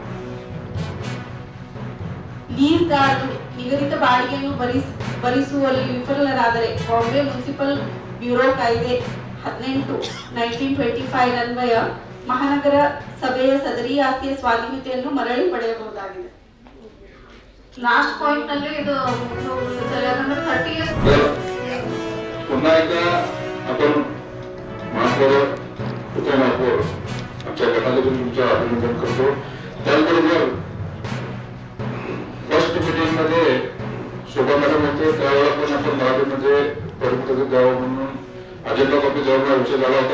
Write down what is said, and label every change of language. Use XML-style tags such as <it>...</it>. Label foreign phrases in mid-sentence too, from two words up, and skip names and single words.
<kn>ಲೀಸ್ದಾರರು ನಿಗದಿತ ಬಾಡಿಗೆಯನ್ನು ಭರಿಸುವಲ್ಲಿ ವಿಫಲರಾದರೆ ಬಾಂಬೆ ಮುನ್ಸಿಪಲ್ ಬ್ಯೂರೋ ಕಾಯ್ದೆ 18/1925 ಅನ್ವಯ ಮಹಾನಗರ ಸಭೆಯ ಸದರಿ ಆಸ್ತಿಯ ಸ್ವಾಧೀನತೆಯನ್ನು ಮರಳಿ ಪಡೆಯಬಹುದಾಗಿದೆ.</kn> <en>last point</en> <kn>ನಲ್ಲಿ ಇದು ಯಾಕಂದ್ರೆ 30 ಇಯರ್ಸ್</kn> <mr>पुन्हा एकदा आपण महापौर उपमहापौर आमच्या गटातून तुमचं अभिनंदन करतो. त्याचबरोबर</mr> <en>first meeting</en> <mr>मध्ये शोभा मॅडम होते त्यावेळेला पण आपण मराठीमध्ये परिपूर्ण द्यावं म्हणून</mr> <en>agenda copy</en> <mr>जेव्हा विषय झाला होता.</mr>